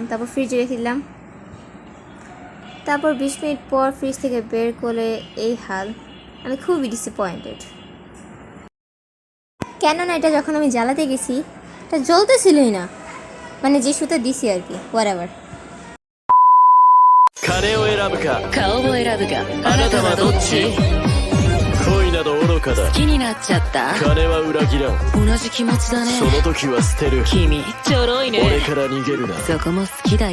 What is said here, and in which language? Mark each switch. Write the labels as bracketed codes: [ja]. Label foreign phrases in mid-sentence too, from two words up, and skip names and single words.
[bn] তারপর ফ্রিজে রেখে দিলাম। তারপর 20 মিনিট পর ফ্রিজ থেকে বের করে এই হাল। আমি খুবই ডিসঅ্যাপয়েন্টেড, কেননা এটা যখন আমি জ্বালাতে গেছি এটা জ্বলতেছিলই না, মানে যে সুতো দিছি আর কি, হোয়াটএভার। [ja] 金を選ぶか顔を選ぶかあなたはどっち恋など愚かだ好きになっちゃった。金は裏切らん同じ気持ちだね。その時は捨てる君ちょろいね。俺から逃げるなそこも好きだよ。